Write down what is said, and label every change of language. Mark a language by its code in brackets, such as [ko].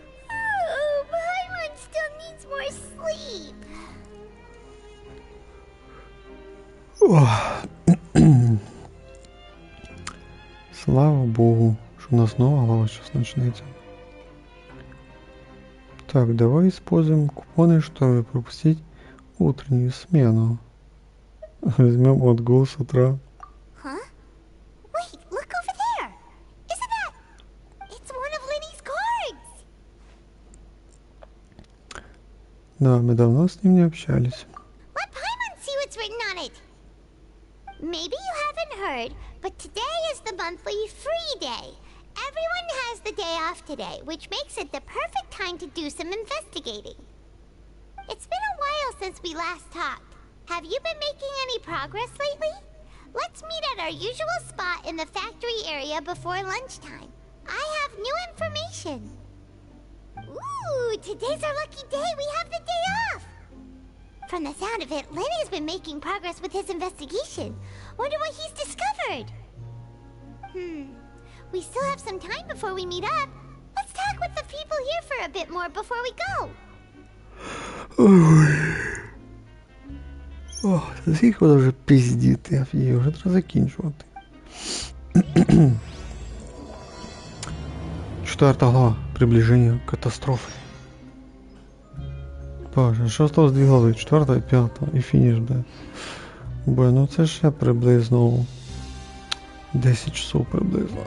[en] Oh, Paimon still needs more sleep. [uk] Слава Богу, що у нас нова глава зараз почнеться. [ru] Так, давай используем купоны, чтобы пропустить утреннюю смену. Возьмем отгул с утра. [en] Huh? Wait, look over there! Isn't that... It's one of Linny's cards! [ru] Да, мы давно с ним не общались. [en] Let Paimon see what's written on it! Maybe you haven't heard, but today is the monthly free day. Everyone has the day off today, which makes it the perfect time to do some investigating. It's been a while since we last talked. Have you been making any progress lately? Let's meet at our usual spot in the factory area before lunchtime. I have new information. Ooh, today's our lucky day. We have the day off. From the sound of it, Lenny's been making progress with his investigation. Wonder what he's discovered. We still have some time before we meet up. Let's talk with the people here for a bit more before we go. [uk] О, скільки вона вже пиздіти, її вже треба закінчувати. 4 глава. Приближення катастрофи. Боже, що осталось 2 глави? 4 і 5 і фініш, бля. Бо, ну це ще приблизно 10 часов приблизно.